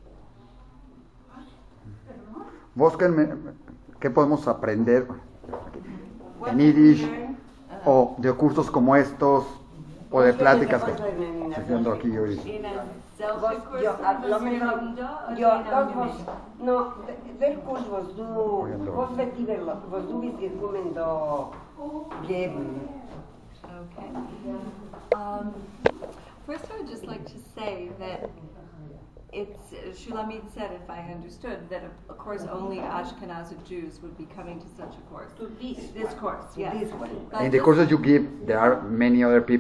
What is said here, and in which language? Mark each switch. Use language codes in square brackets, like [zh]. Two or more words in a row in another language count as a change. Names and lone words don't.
[es] ¿Vos qué podemos aprender en Yiddish o de cursos como estos o de pláticas que estoy haciendo aquí hoy? No, [yi] der Kurs, was du bist gekommen da geben. [en] Okay. First, I would just like to say that Shulamit said, if I understood, that of course only Ashkenazic Jews would be coming to such a course. To this course, yes. This one. In the courses you give, there are many other people.